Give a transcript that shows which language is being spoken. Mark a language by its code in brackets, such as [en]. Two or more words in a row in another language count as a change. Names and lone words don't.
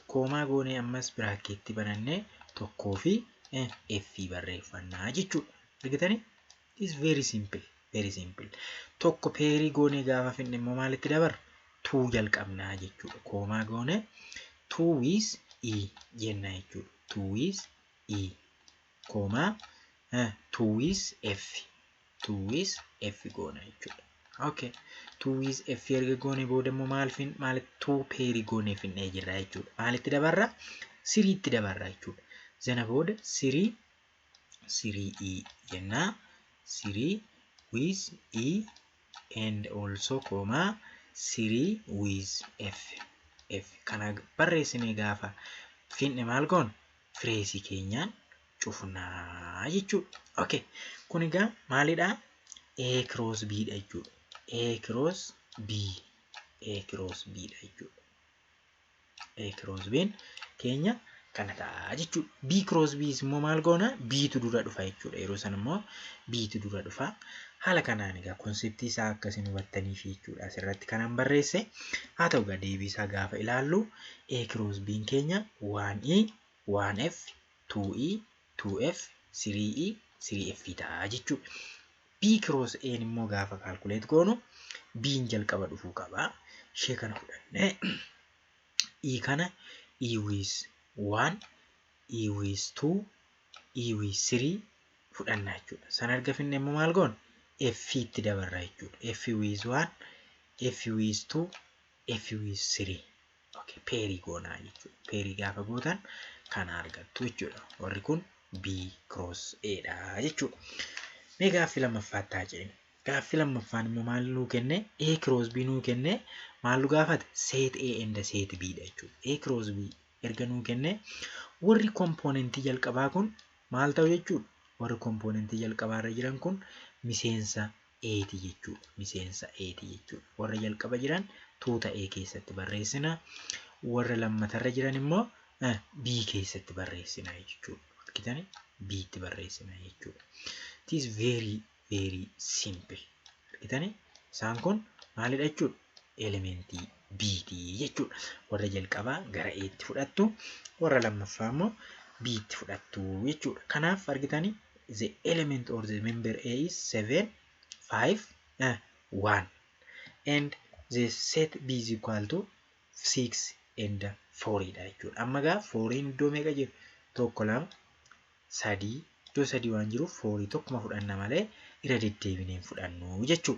[om] Koomaa goonee ammas biraakeetti banannee tokkoo fi F barreeffannaa jechuudha. Argitanii? [en] It's very simple. Very simple. [om] Tokko peerii goonee gaafa finne immoo maalitti dabarra? 2 jalqabnaa jechuudha. Koomaa goonee 2 [en] with E [om] jenna jechuudha. [en] 2 with E. Koomaa 2 with F. [om] 2 [en] with F [om] goona jechuudha. Okay. 2 with F erga goone booda immoo maalitti 2 peerii goonee finnee jirra jechuudha. Maalitti dabarra? 3 tti dabarra jechuudha. Zana booda 3 E jenna. [en] 3 with E and also comma 3 with F. [om] Kana barreessine gaafa finne maal goon? Fireesii keenyaan cufnaa jechuudha. Okay. Kun egaa maalidha? [en] A cross B [om] dha jechuudha. [en] A cross B. A cross B [om] dha jechuudha. [en] A cross B [om] keenya kana ta'a jechuudha. [en] B cross B [om] immoo maal goona? B tu dura dhufa jechuudha. Yeroo san immoo B tu dura dhufa. Haala kanaan egaa konseptii isaa akkasiin hubattaniif jechuudha. Asirratti kanaan barreesse. Haa ta'u egaa deebii isaa gaafa ilaallu [en] A cross B [om] keenya 1E, 1F, 2E, 2F, 3E, 3F ta'a jechuudha. [en] B cross A [om] immoo gaafa kaalkuleet goonu B'n jalqaba dhufuu qaba. Ishee kana fudhannee E kana [en] E with 1, E with 2, E with 3, [om] fudhanna jechuudha. San erga finne immoo maal goona? F itti dabarra jechuudha. [en] F with 1, F with 2, F with 3. [om] Okay, peerii goonaa jechuudha. Peerii gaafa gootan kana argattu jechuudha. Warri kun [en] B cross A [om] dha jechuudha. Mee gaaffii lammaffaatti haa ceenu. Gaaffii lammaffaan immoo maal nuu kenne? [en] A cross B [om] nuu kenne maal nu gaafate? [en] Set A and set B [om] dha jechuudha. [en] A cross B [om] erga nuu kenne warri kompoonentii jalqabaa kun maal ta'u jechuudha? Warri kompoonentii jalqabaarra jiran kun miseensa A'ti jechuudha. Miseensa A'ti jechuudha. Warra jalqaba jiran tuuta A keessatti barreessina. Warra lammatarra jiran immoo B keessatti barreessina jechuudha. Argitanii? B itti barreessina jechuudha. [en] It is very simple. [om] Argitanii? Isaan kun maalidha jechuudha? Elementii B'ti jechuudha. Warra jalqabaa gara A'tti fudhattu, warra lammaffaa immoo B'tti fudhattu jechuudha. Kanaaf argitanii? [en] The element or the member A is 7, 5, 1. And the set B is equal to 6 and 4 [om] dha jechuudha. Amma gaa 4 iddoo meeqa jiru? Tokko, lama, sadii. Iddoo sadii waan jiruuf 4 tokkuma fudhanna malee irra deddeebineen fudhannu jechuudha.